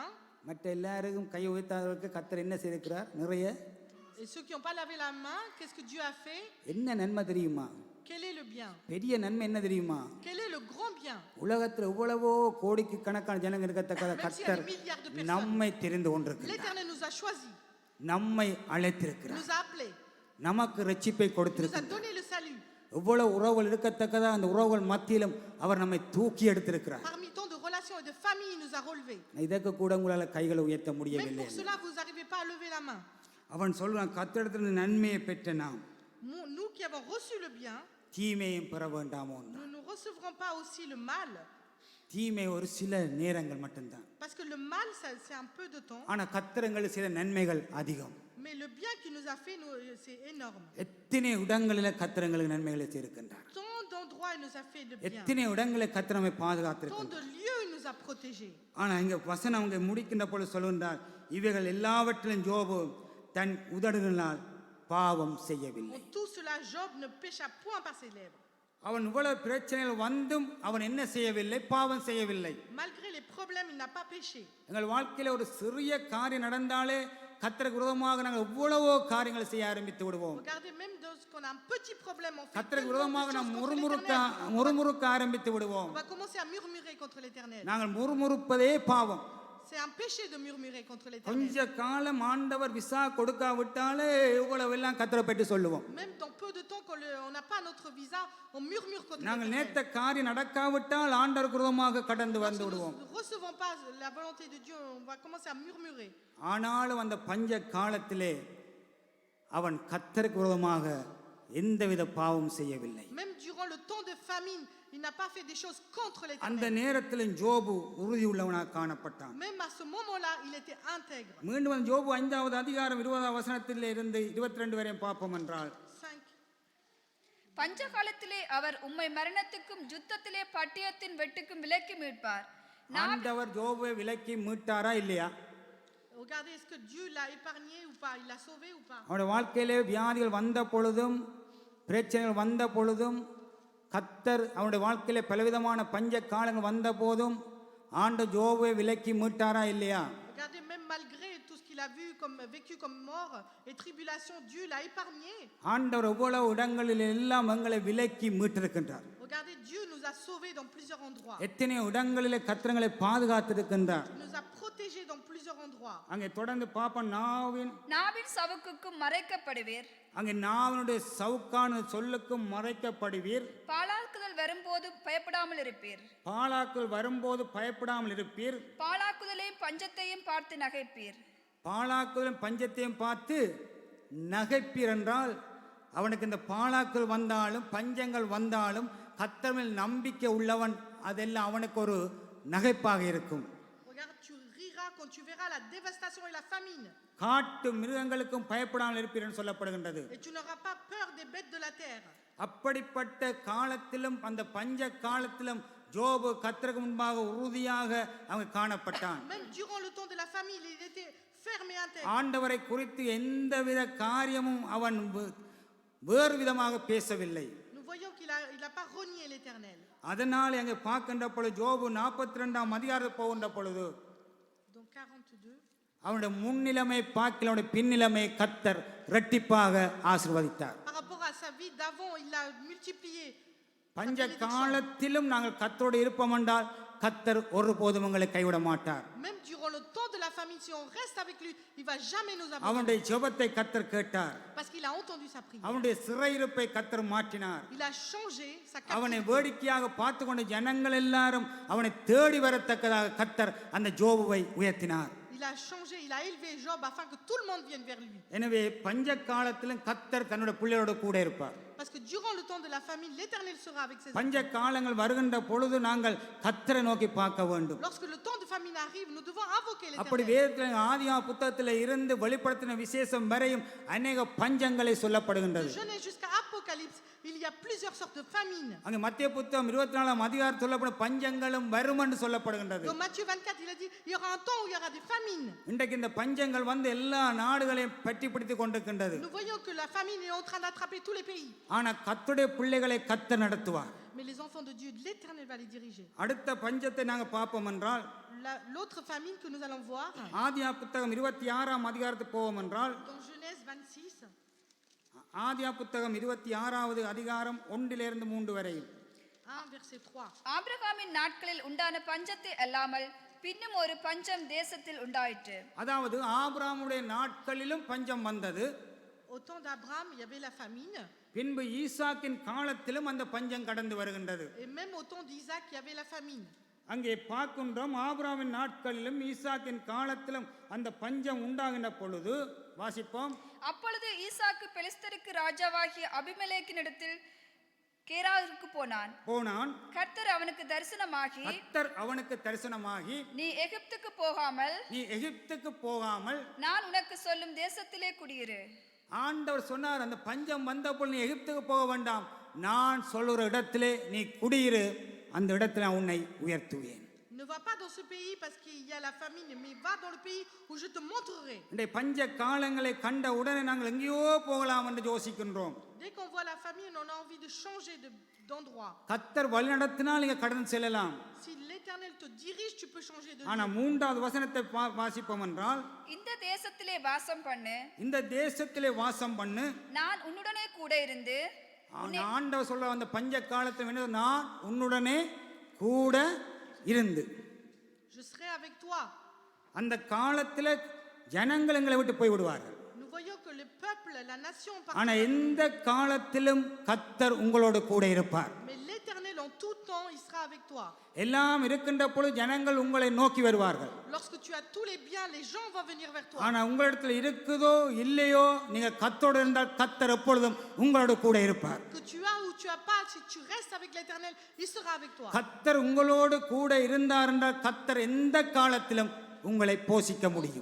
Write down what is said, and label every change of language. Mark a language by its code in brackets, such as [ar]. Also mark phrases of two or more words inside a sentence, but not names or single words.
[ta] மற்ற எல்லாருக்கும் கை உயர்த்தாதவர்களுக்கு கர்த்தர் என்ன செய்திருக்கிறார்? நிறைய. [fr] Et ceux qui n'ont pas lavé la main, qu'est-ce que Dieu a fait? [ta] என்ன நன்மை தெரியுமா? [fr] Quel est le bien? [ta] பெரிய நன்மை என்ன தெரியுமா? [fr] Quel est le grand bien? [ta] உலகத்தில் எவ்வளவோ கோடிக்கு கணக்கான ஜனங்க இருக்கத்தக்க [fr] Même s'il y a [ta] கர்த்தர் [fr] des milliards de personnes, [ta] நம்மை தெரிந்து கொண்டிருக்கிறார். [fr] l'Éternel nous a choisis, [ta] நம்மை [fr] il [ta] அழைத்திருக்கிறார். [fr] nous a appelés, [ta] நமக்கு ரட்சிப்பை [fr] il nous a [ta] கொடுத்திருக்கிறார். [fr] donné le salut. [ta] எவ்வளவு உறவுகள் இருக்கத்தக்கதா அந்த உறவுகள் மத்தியிலும் அவர் நம்மை தூக்கி எடுத்திருக்கிறார். [fr] Parmi tant de relations et de familles, il nous a relevés. [ta] இதற்கு கூட உங்களால் கைகளை உயர்த்த [fr] Même [ta] முடியவில்லை. [fr] pour cela, vous n'arrivez pas à lever la main. [ta] அவன் சொல்றான், கர்த்தரிடத்தில் நன்மையை பெற்ற நாம் [fr] Nous qui avons reçu le bien, [ta] தீமையும் பெற வேண்டாமோ. [fr] nous ne recevrons pas aussi le mal. [ta] தீமை ஒரு சில நேரங்கள் மட்டும்தான். [fr] Parce que le mal, c'est un peu de temps. [ta] ஆனா கர்த்தரங்கள் சில நன்மைகள் அதிகம். [fr] Mais le bien qu'il nous a fait, c'est énorme. [ta] எத்தனை இடங்களில் கர்த்தரங்களுக்கு நன்மைகளை செய்திருக்கின்றார். [fr] Tant d'endroits, il nous a fait de bien. [ta] எத்தனை இடங்களில் கர்த்தர் நம்மை [fr] Tant [ta] பாதுகாத்திருக்கின்றார். [fr] de lieux, il nous a protégés. [ta] ஆனா இங்க வசனம் அவங்க முடிக்கின்ற பொழுது சொல்லுகின்றார், இவைகள் எல்லாவற்றிலும் யோபு தன் உதடுகளினால் பாவம் செய்யவில்லை. [fr] En tout cela, Job ne pécha point par ses lèvres. [ta] அவன் இவ்வளவு பிரச்சனைகள் வந்தும் அவன் என்ன செய்யவில்லை? பாவம் செய்யவில்லை. [fr] Malgré les problèmes, il n'a pas péché. [ta] எங்கள் வாழ்க்கையில ஒரு சிறிய காரியம் நடந்தாலே கர்த்தருக்கு விரோதமாக நாங்கள் எவ்வளவோ காரியங்களை செய்ய ஆரம்பித்து விடுவோம். [fr] Regardez, même lorsqu'on a un petit problème, on fait [ta] கர்த்தருக்கு [fr] tellement de [ta] விரோதமாக நாம் [fr] choses contre l'Éternel. [ta] முறுமுறுக்க ஆரம்பித்து விடுவோம். [fr] On va commencer à murmurer contre l'Éternel. [ta] நாங்கள் முறுமுறுப்பதே பாவம். [fr] C'est un péché de murmurer contre l'Éternel. [ta] கொஞ்ச காலம் ஆண்டவர் விசா கொடுக்காவிட்டாலே இவ்வளவு எல்லாம் கர்த்தரை பற்றி சொல்லுவோம். [fr] Même dans peu de temps qu'on n'a pas notre visa, on murmure contre [ta] நாங்கள் [fr] l'Éternel. [ta] நேர்த்த காரியம் நடக்காவிட்டால் ஆண்டவருக்கு விரோதமாக கடந்து வந்து [fr] Lorsque [ta] விடுவோம். [fr] nous ne recevons pas la volonté de Dieu, on va commencer à murmurer. [ta] ஆனாலும் அந்த பஞ்ச காலத்திலே அவன் கர்த்தருக்கு விரோதமாக எந்தவித பாவம் செய்யவில்லை. [fr] Même durant le temps de famine, il n'a pas fait des choses contre [ta] அந்த [fr] l'Éternel. [ta] நேரத்திலும் ஜோபு உறுதி உள்ளவனாக காணப்பட்டான். [fr] Même à ce moment-là, il était intègre. [ta] மீண்டும் அந்த ஜோபு 5வது அதிகாரம் 20வது வசனத்திலே இருந்து 22 வரையும் பார்ப்போம் என்றால், 5. பஞ்ச காலத்திலே அவர் உம்மை மரணத்துக்கும் யுத்தத்திலே பட்டயத்தின் வெட்டுக்கும் விலக்கி மீட்பார். ஆண்டவர் ஜோபுவை விலக்கி மீட்டாரா இல்லையா? [fr] Regardez, est-ce que Dieu l'a épargné ou pas? Il l'a sauvé ou pas? [ta] அவனுடைய வாழ்க்கையிலே வியாதிகள் வந்த பொழுதும் பிரச்சனைகள் வந்த பொழுதும் கர்த்தர் அவனுடைய வாழ்க்கையிலே பலவிதமான பஞ்ச காலங்கள் வந்த போதும் ஆண்டு ஜோபுவை விலக்கி மீட்டாரா இல்லையா? [fr] Regardez, même malgré tout ce qu'il a vécu comme mort et tribulation, Dieu l'a épargné. [ta] ஆண்டவர் எவ்வளவு இடங்களில் எல்லாம் எங்களை விலக்கி மீட்டிருக்கின்றார். [fr] Regardez, Dieu nous a sauvés dans plusieurs endroits. [ta] எத்தனை இடங்களிலே கர்த்தர்களை பாதுகாத்திருக்கின்றார். [fr] Il nous a protégés dans plusieurs endroits. [ta] அங்கே தொடர்ந்து பாப்போம், நாவின் சவுக்குக்கும் மறைக்கப்படுவீர். அங்கே நாவினுடைய சவுக்கான சொல்லுக்கும் மறைக்கப்படுவீர். பாழாக்குதல் வரும்போது பயப்படாமல் இருப்பீர். பாழாக்குதல் வரும்போது பயப்படாமல் இருப்பீர். பாழாக்குதலையும் பஞ்சத்தையும் பார்த்து நகைப்பீர். பாழாக்குதலும் பஞ்சத்தையும் பார்த்து நகைப்பீர் என்றால் அவனுக்கு இந்த பாழாக்குதல் வந்தாலும் பஞ்சங்கள் வந்தாலும் கர்த்தர் மேல் நம்பிக்கை உள்ளவன், அதெல்லாம் அவனுக்கு ஒரு நகைப்பாக இருக்கும். [fr] Regarde, tu riras quand tu verras la dévastation et la famine. [ta] காட்டு மிருகங்களுக்கும் பயப்படாமல் இருப்பீர் என்று சொல்லப்படுகின்றது. [fr] Et tu n'auras pas peur des bêtes de la terre. [ta] அப்படிப்பட்ட காலத்திலும் அந்த பஞ்ச காலத்திலும் ஜோபு கர்த்தருக்கு முன்பாக உறுதியாக அவன் காணப்பட்டான். [fr] Même durant le temps de la famine, il était ferme et intègre. [ta] ஆண்டவரை குறித்து எந்தவித காரியமும் அவன் வேறு விதமாக பேசவில்லை. [fr] Nous voyons qu'il a pas renié l'Éternel. [ta] அதனால் அங்கே பார்க்கின்ற பொழுது ஜோபு 42ஆம் அதிகாரத்துக்கு போகின்ற பொழுது [fr] Donc 42. [ta] அவனுடைய முன்னிலைமை பார்க்கல அவனுடைய பின்னிலைமை கர்த்தர் இரட்டிப்பாக ஆசீர்வதித்தார். [fr] Par rapport à sa vie d'avant, il l'a multiplié. [ta] பஞ்ச காலத்திலும் நாங்கள் கர்த்தரோடு இருப்போம் என்றால் கர்த்தர் ஒருபோதும் உங்களை கைவிட மாட்டார். [fr] Même durant le temps de la famine, si on reste avec lui, il va jamais nous abandonner. [ta] அவனுடைய ஜெபத்தை கர்த்தர் கேட்டார். [fr] Parce qu'il a entendu sa prière. [ta] அவனுடைய சிறையிருப்பை கர்த்தர் மாற்றினார். [fr] Il a changé sa [ta] அவனை [fr] captivité. [ta] வேடிக்கையாக பார்த்து கொண்ட ஜனங்கள் எல்லாரும் அவனை தேடி வரத்தக்கதாக கர்த்தர் அந்த ஜோபுவை உயர்த்தினார். [fr] il a changé, il a élevé Job afin que tout le monde vienne vers lui. [ta] எனவே பஞ்ச காலத்திலும் கர்த்தர் தன்னுடைய பிள்ளையோட கூட இருப்பார். [fr] Parce que durant le temps de la famine, l'Éternel sera avec ses [ta] பஞ்ச [fr] enfants. [ta] காலங்கள் வருகின்ற பொழுது நாங்கள் கர்த்தரை நோக்கி பார்க்க வேண்டும். [fr] Lorsque le temps de famine arrive, nous devons invoquer [ta] அப்படி [fr] l'Éternel. [ta] வேதத்தில் ஆதியா புத்தகத்தில் இருந்து வெளிப்படுத்தின விசேஷம் வரையும் அநேக பஞ்சங்களை சொல்லப்படுகின்றது. [fr] De Genèse jusqu'à Apocalypse, il y a plusieurs sortes de famines. [ta] அங்கே மத்திய புத்தகம் 24ஆம் அதிகாரம் சொல்லப்படும் பஞ்சங்களும் வரும் என்று சொல்லப்படுகின்றது. [fr] Dans Matthieu 24, il a dit, il y aura un temps où il y aura des famines. [ta] இன்றைக்கு இந்த பஞ்சங்கள் வந்து எல்லா நாடுகளையும் பற்றி பிடித்துக் கொண்டிருக்கின்றது. [fr] Nous voyons que la famine est en train d'attraper tous les pays. [ta] ஆனா கர்த்தருடைய பிள்ளைகளை கர்த்தர் நடத்துவார். [fr] Mais les enfants de Dieu, l'Éternel va les diriger. [ta] அடுத்த பஞ்சத்தை நாங்க பார்ப்போம் என்றால் [fr] L'autre famine que nous allons voir, [ta] ஆதியா புத்தகம் 26ஆம் அதிகாரத்துக்கு போவோம் என்றால் [fr] dans Genèse 26, [ta] ஆதியா புத்தகம் 26வது அதிகாரம் 1 to 3 வரை. [fr] 1 verset 3. [ta] ஆபிரகாமின் நாட்களில் உண்டான பஞ்சத்தை அல்லாமல் பின்னும் ஒரு பஞ்சம் தேசத்தில் உண்டாயிற்று. அதாவது ஆபிரகாமுடைய நாட்களிலும் பஞ்சம் வந்தது. [fr] Au temps d'Abraham, il y avait la famine. [ta] பின்பு ஈசாக்கின் காலத்திலும் அந்த பஞ்சம் கடந்து வருகின்றது. [fr] Et même au temps d'Isaac, il y avait la famine. [ta] அங்கே பார்க்கின்றோம் ஆபிரகாமின் நாட்களிலும் ஈசாக்கின் காலத்திலும் அந்த பஞ்சம் உண்டாகின்ற பொழுது வாசிப்போம். அப்பொழுது ஈசாக்கு பெலிஸ்தருக்கு ராஜாவாகிய அபிமெலேக்கினிடத்தில் கேராருக்கு போனான். கர்த்தர் அவனுக்கு தரிசனமாகி நீ எகிப்துக்கு போகாமல் நான் உனக்கு சொல்லும் தேசத்திலே குடியிரு. ஆண்டவர் சொன்னார், அந்த பஞ்சம் வந்தபோது நீ எகிப்துக்கு போக வேண்டாம், நான் சொல்லுற இடத்திலே நீ குடியிரு, அந்த இடத்துல உன்னை உயர்த்துவேன். [fr] Ne va pas dans ce pays parce qu'il y a la famine, mais va dans le pays où je te montrerai. [ta] இந்த பஞ்ச காலங்களை கண்ட உடனே நாங்கள் எங்கேயோ போகலாம் என்று யோசிக்கின்றோம். [fr] Dès qu'on voit la famine, on a envie de changer d'endroit. [ta] கர்த்தர் வழிநடத்தினால் நீங்க கடந்து செல்லலாம். [fr] Si l'Éternel te dirige, tu peux changer de lieu. [ta] ஆனா 3வது வசனத்தை வாசிப்போம் என்றால் இந்த தேசத்திலே வாசம் பண்ணு, நான் உன்னுடனே கூட இருந்து. ஆண்டவர் சொல்ல அந்த பஞ்ச காலத்தில் நான் உன்னுடனே கூட இருந்து. [fr] Je serai avec toi. [ta] அந்த காலத்தில் ஜனங்கள் எங்களை விட்டு போய் விடுவார்கள். [fr] Nous voyons que le peuple, la nation [ta] ஆனா எந்த காலத்திலும் கர்த்தர் உங்களோடு கூட இருப்பார். [fr] Mais l'Éternel en tout temps, il sera avec toi. [ta] எல்லாம் இருக்கின்ற பொழுது ஜனங்கள் உங்களை நோக்கி வருவார்கள். [fr] Lorsque tu as tous les biens, les gens vont venir vers toi. [ta] ஆனா உங்களிடத்தில் இருக்குதோ இல்லையோ நீங்க கர்த்தரோடு இருந்தால் கர்த்தர் எப்பொழுதும் உங்களோடு கூட இருப்பார். [fr] Que tu as ou tu as pas, si tu restes avec l'Éternel, il sera avec toi. [ta] கர்த்தர் உங்களோடு கூட இருந்தார் என்றால் கர்த்தர் எந்த காலத்திலும் உங்களை போஷிக்க முடியும்.